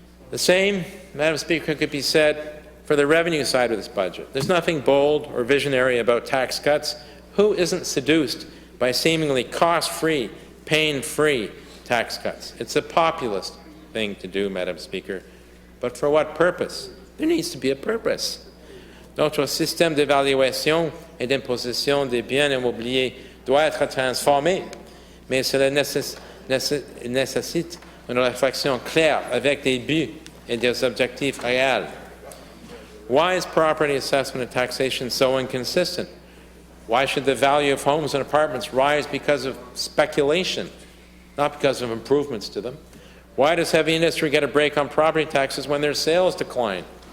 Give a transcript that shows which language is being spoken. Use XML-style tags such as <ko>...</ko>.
<en>The same, Madam Speaker, could be said for the revenue side of this budget. There's nothing bold or visionary about tax cuts. Who isn't seduced by seemingly cost-free, pain-free tax cuts? It's a populist thing to do, Madam Speaker. But for what purpose? There needs to be a purpose.</en> <fr>Notre système d'évaluation et d'imposition des biens immobiliers doit être transformé, mais cela nécessite une réflexion claire avec des buts et des objectifs réels.</fr> <en>Why is property assessment and taxation so inconsistent? Why should the value of homes and apartments rise because of speculation, not because of improvements to them? Why does heavy industry get a break on property taxes when their sales decline?</en>